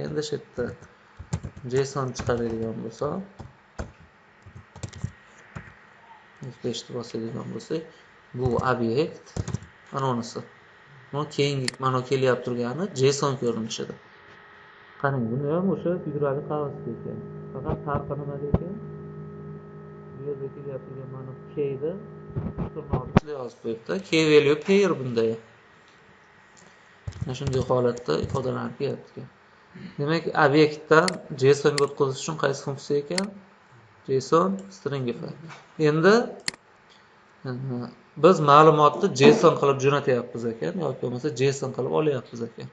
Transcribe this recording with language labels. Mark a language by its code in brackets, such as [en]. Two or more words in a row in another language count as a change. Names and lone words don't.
[uz] Endi shu yerda JSON chiqaradigan bo'lsa, eshitib oladigan bo'lsak, bu obyekt mana bunisi. Buni keyingi mana kelyapti turgani JSON ko'rinishida. Qarang, buni ham o'sha figurali qog'ozda ekan. Faqat farqi nimada ekan? Bu yerda kelyapti mana keyda turnoqni ichida yozib qo'yibdi. [en] Key value pair bunda. [uz] Mana shunday holatda ifodalanib kelyapti. Demak, obyektdan JSONga o'tkazish uchun qaysi funksiya ekan? [en] JSON stringify. [uz] Endi biz ma'lumotni JSON qilib jo'natyapmiz ekan yoki bo'lmasa JSON qilib olyapmiz ekan.